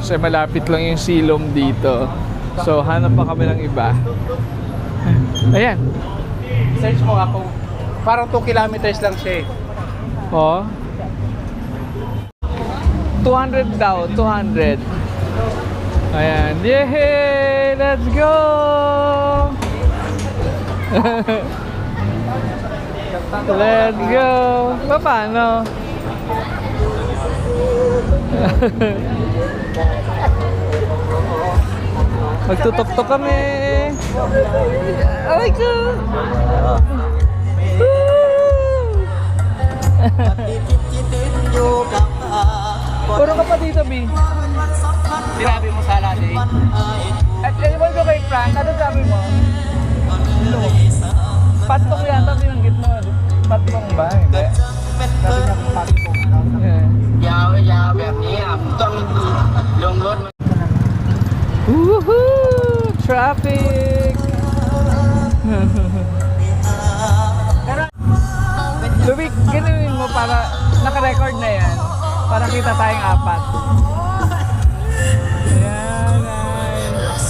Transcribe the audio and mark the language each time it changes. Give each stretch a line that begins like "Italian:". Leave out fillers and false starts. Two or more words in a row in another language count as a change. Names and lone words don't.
Filipino: Eh malapit lang yung Silom dito. So hanap pa kami ng iba. Ayan. Search mo ako. Parang 2 kilometers lang siya eh. Oh. 200 daw, 200. Ayan.
English: Yay! Let's go! Let's go!
Filipino: Paano? Magtutok-tok kami. Aray ko! Puro ka pa dito, B. Sinabi mo sa alala eh. At ewan ko kay Frank, ano sabi mo? Patong yata binanggit mo. Patong ba? Hindi. Sabi niya patong.
English: Yeah.
Thai: ยาวๆแบบนี้อ่ะต้องลงรถ
English: Woohoo! Traffic!
Filipino: Lubik, ganoon mo para naka-record na yan. Para kita tayong apat. Ayan, nice.